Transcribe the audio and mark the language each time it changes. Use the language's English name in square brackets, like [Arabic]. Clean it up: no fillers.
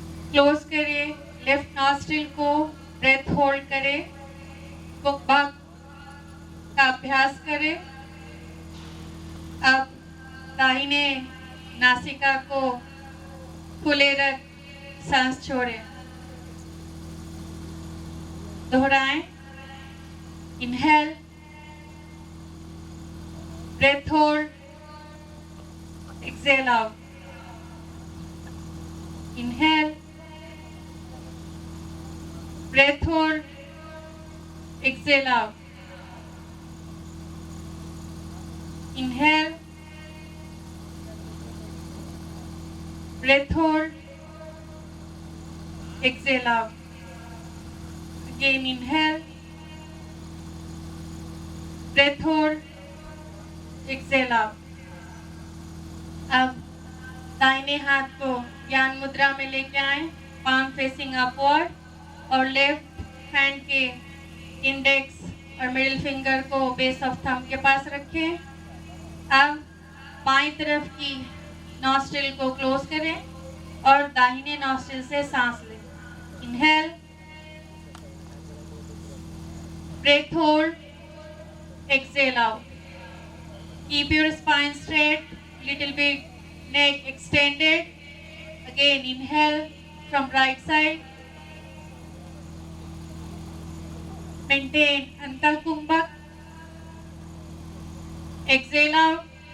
[Hindi] Close करें. Left nostril को breath hold करें. बुकबक का अभ्यास करें. अब दाहिने नासिका को खुले रख सांस छोड़ें. दोहराएं. [English] Inhale, breath hold, exhale out. Inhale, breath hold, exhale out. Inhale, breath hold, exhale out. Again inhale, breath hold, exhale out. [Hindi] अब दाहिने हाथ को ज्ञान मुद्रा में लेके आए, [English] palm facing upward, [Hindi] और लेफ्ट हैंड के इंडेक्स और मिडिल फिंगर को बेस ऑफ थंब के पास रखें. अब बाईं तरफ की नॉस्ट्रिल को क्लोज करें और दाहिने नॉस्ट्रिल से सांस लें. [English] Inhale, breath hold, exhale out. Keep your spine straight, little bit neck extended. Again inhale from right side. Maintain Antal Kumbhak. Exhale out.